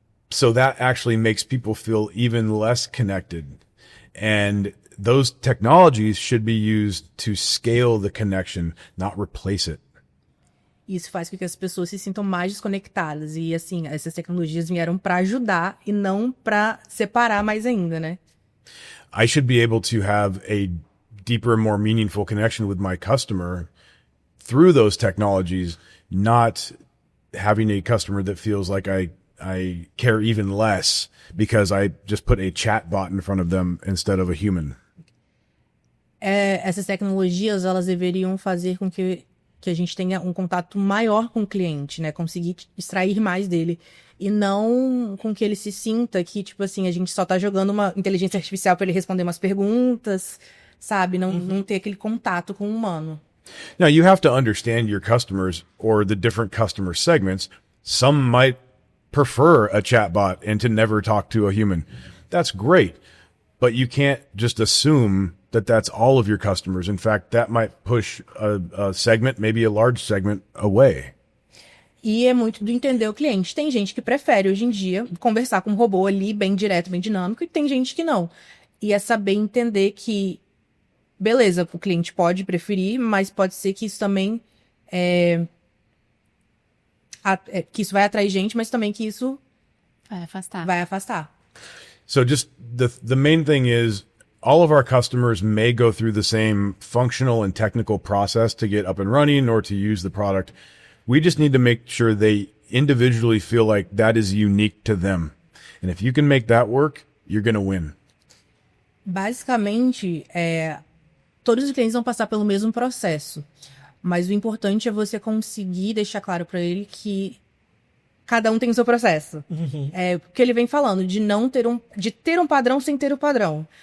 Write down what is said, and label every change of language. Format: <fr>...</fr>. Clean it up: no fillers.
<en>So that actually makes people feel even less connected. And those technologies should be used to scale the connection, not replace it.</en> <pt>Isso faz com que as pessoas se sintam mais desconectadas. E, assim, essas tecnologias vieram para ajudar e não para separar mais ainda, né?</pt> <en>I should be able to have a deeper, more meaningful connection with my customer through those technologies, not having a customer that feels like I care even less because I just put a chat bot in front of them instead of a human.</en> <pt>Essas tecnologias, elas deveriam fazer com que a gente tenha um contato maior com o cliente, né? Conseguir extrair mais dele. E não com que ele se sinta que, tipo assim, a gente só tá jogando uma inteligência artificial para ele responder umas perguntas, sabe? Não ter aquele contato com o humano.</pt> <en>Now, you have to understand your customers or the different customer segments. Some might prefer a chatbot and to never talk to a human. That's great. But you can't just assume that that's all of your customers. In fact, that might push a segment, maybe a large segment, away.</en> <pt>E é muito do entender o cliente. Tem gente que prefere, hoje em dia, conversar com um robô ali, bem direto, bem dinâmico, e tem gente que não. E é saber entender que, beleza, o cliente pode preferir, mas pode ser que isso também que isso vai atrair gente, mas também que isso vai afastar.</pt> <en>So just the main thing is all of our customers may go through the same functional and technical process to get up and running or to use the product. We just need to make sure they individually feel like that is unique to them. And if you can make that work, you're going to win.</en> <pt>Basicamente, todos os clientes vão passar pelo mesmo processo. Mas o importante é você conseguir deixar claro para ele que cada um tem o seu processo. É o que ele vem falando, de ter um padrão sem ter o padrão.</pt>